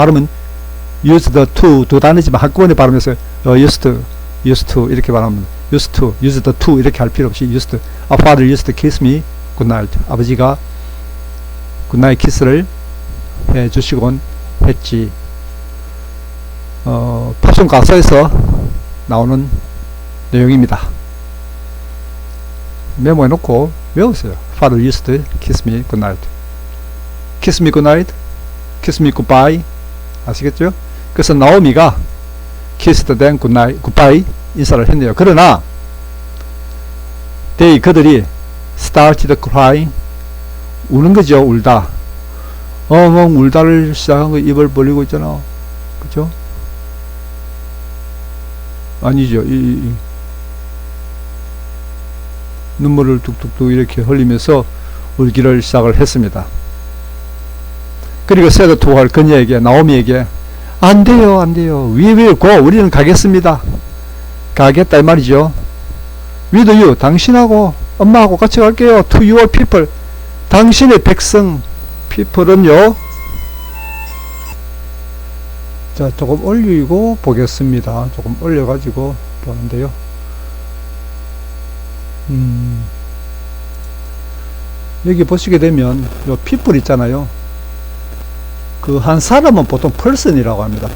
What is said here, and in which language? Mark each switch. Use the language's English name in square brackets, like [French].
[Korean] 발음은 used to 두 단어지만 한꺼번에 발음해서 used to 이렇게 발음합니다. used to 이렇게 할 필요 없이 used. [English] Father used to kiss me good night. [Korean] 아버지가 굿나잇 키스를 해주시곤 했지. 팝송 가사에서 나오는 내용입니다. 메모해 놓고 외우세요. [English] Father used to kiss me good night. Kiss me good night. Kiss me goodbye. [Korean] 아시겠죠? 그래서 나오미가 [English] kissed them goodbye [Korean] 인사를 했네요. 그러나 그들이 [English] started crying [Korean] 우는 거죠. 울다. 엉엉 울다를 시작한 거 입을 벌리고 있잖아. 그죠? 아니죠. 눈물을 뚝뚝뚝 이렇게 흘리면서 울기를 시작을 했습니다. 그리고 [English] said to her [Korean] 그녀에게 나오미에게 안 돼요. [English] We will go. [Korean] 우리는 가겠습니다. 가겠다 이 말이죠. [English] with you [Korean] 당신하고 엄마하고 같이 갈게요. [English] to your people [Korean] 당신의 백성 people은요. 자 조금 올리고 보겠습니다. 조금 올려가지고 보는데요. 여기 보시게 되면 요 people 있잖아요. 그 한 사람은 보통 person이라고 합니다.